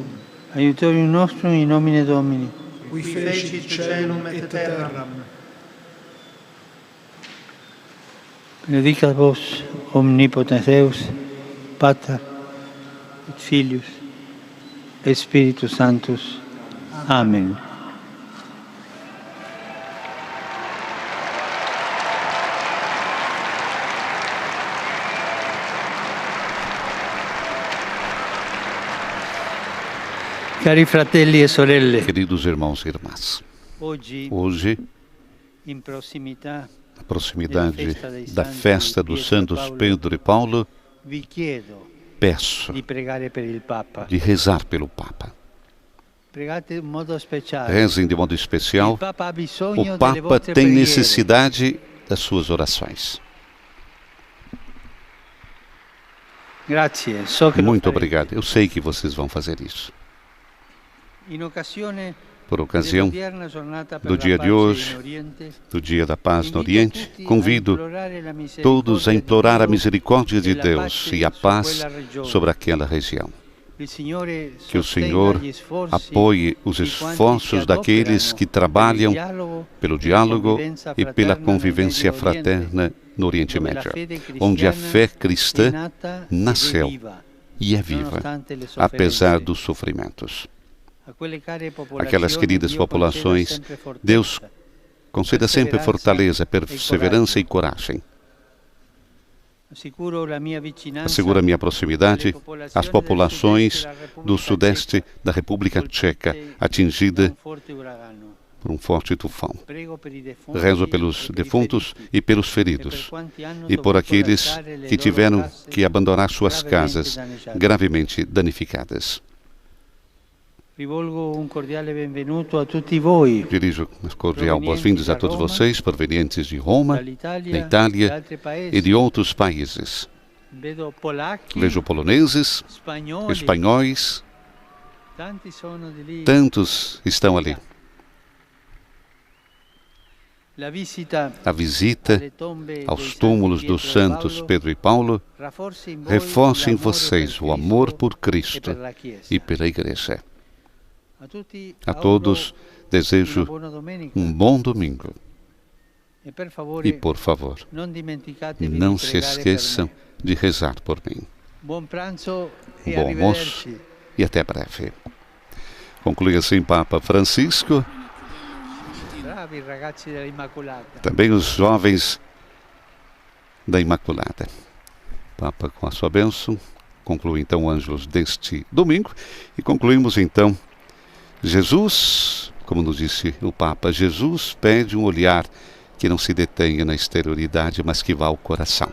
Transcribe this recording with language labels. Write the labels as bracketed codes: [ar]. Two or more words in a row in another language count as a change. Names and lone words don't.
[la] aiutorium nostrum in nomine Domini. qui fecit caelum et terram. Benedicat vos, omnipotens Deus, Pater, et Filius, et Spiritus Sanctus. Amen. [it] Cari fratelli e sorelle, [pt] Queridos irmãos e irmãs, [it] oggi [pt] hoje, [it] in prossimità [pt] na proximidade da festa dos santos Pedro e Paulo, [it] vi chiedo [pt] peço [it] di pregare per il Papa. [pt] de rezar pelo Papa. [it] Pregate in modo speciale. [pt] Rezem de modo [it] Il [pt] especial. [it] Papa ha bisogno [pt] O [it] delle [pt] Papa [it] vostre [pt] tem [it] preghiere. [pt] necessidade das suas orações. [it] Grazie, so che lo [pt] Muito [it] farete. [pt] obrigado. Eu sei que vocês vão fazer isso. [it] In occasione [pt] Por ocasião [it] dell'odierna giornata per [pt] do [it] la [pt] dia de [it] pace [pt] hoje, [it] in Oriente, [pt] do Dia da Paz no [it] invito [pt] Oriente, [it] tutti a [pt] convido [it] implorare la misericordia [pt] todos a implorar a [it] di Dio [pt] misericórdia de [it] e la [pt] Deus [it] pace [pt] e a [it] su [pt] paz [it] quella regione. [pt] sobre aquela região. [it] Il Signore [pt] Que o [it] sostenga [pt] Senhor [it] gli sforzi [pt] apoie os [it] di quanti [pt] esforços [it] si [pt] daqueles [it] adoperano [pt] que [it] per il [pt] trabalham [it] dialogo [pt] pelo [it] e [pt] diálogo [it] convivenza [pt] e pela [it] fraterna nel [pt] convivência [it] Medio Oriente, [pt] fraterna no Oriente [it] dove la [pt] Médio, [it] fede [pt] onde a [it] cristiana [pt] fé [it] è [pt] cristã [it] nata [pt] nasceu [it] ed è viva, [pt] e é viva, [it] nonostante le [pt] apesar [it] sofferenze. [pt] dos sofrimentos. [it] A quelle care [pt] Aquelas [it] popolazioni [pt] queridas [it] Dio conceda [pt] populações, [it] sempre fortezza, [pt] Deus conceda sempre fortaleza, perseverança e coragem. [it] assicuro la mia vicinanza [pt] Assegura minha proximidade às populações do [it] del [pt] sudeste da República Tcheca, [it] colpite [pt] atingida [it] da un forte uragano. [pt] por um forte tufão. [it] Prego per i defunti [pt] Rezo [it] e [pt] pelos [it] per i [pt] defuntos [it] feriti, [pt] e pelos [it] e per [pt] feridos, [it] quanti hanno [pt] e por [it] dovuto [pt] aqueles [it] lasciare le [pt] que [it] loro [pt] tiveram [it] case [pt] que abandonar suas [it] gravemente [pt] casas [it] danneggiate. [pt] gravemente danificadas. [it] Rivolgo un cordiale benvenuto a tutti voi, [pt] Dirijo as cordial boas-vindas a todos vocês, provenientes de Roma, da [it] dall'Italia e [pt] Itália [it] altri [pt] e [it] paesi. [pt] de outros países. [it] Vedo polacchi, [pt] Vejo poloneses, [it] spagnoli, [pt] espanhóis, [it] tanti sono di lì. [pt] tantos estão ali. [it] La visita [pt] A visita [it] alle tombe [pt] aos [it] dei [pt] túmulos [it] santi [pt] dos [it] Pietro e [pt] santos [it] Paolo [pt] Pedro e Paulo [it] rafforza in voi [pt] reforça em [it] l'amore [pt] vocês [it] per [pt] o amor [it] Cristo [pt] por [it] e [pt] Cristo [it] per la Chiesa. [pt] e pela Igreja. [it] A [pt] A todos [it] una [pt] desejo [it] buona domenica [pt] bom domingo [it] e per favore [pt] e, por favor, [it] non dimenticatevi [pt] não [it] di [pt] se [it] pregare per [pt] esqueçam [it] me. [pt] de rezar por mim. [it] Buon pranzo e [pt] Bom almoço [it] arrivederci. [pt] e até breve. Conclui assim Papa Francisco. [it] Bravi ragazzi della Immacolata. [pt] Também os jovens da Imaculada. Papa, com a sua bênção, conclui então o Ângelus deste domingo e concluímos então Jesus, como nos disse o Papa, Jesus pede um olhar que não se detenha na exterioridade, mas que vá ao coração.